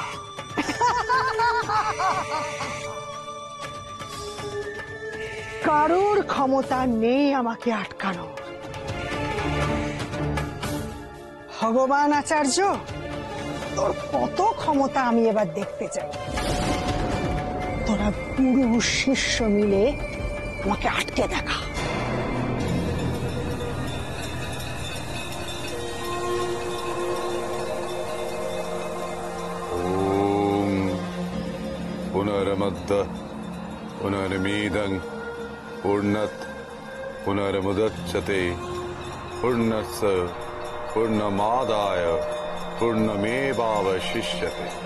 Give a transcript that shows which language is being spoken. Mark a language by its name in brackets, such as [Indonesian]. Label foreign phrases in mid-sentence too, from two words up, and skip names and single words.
[Bangla] কারোর ক্ষমতা নেই আমাকে আটকানোর। ভগবান আচার্য, তোর কত ক্ষমতা আমি এবার দেখতে চাই। তোরা গুরু শিষ্য মিলে আমাকে আটকে দেখা। [Sanskrit] ओम पुनर्मद्ध पुनर्मीदं पूर्णत पुनर्मुदच्यते पूर्णस्य पूर्णमादाय पूर्णमेवावशिष्यते।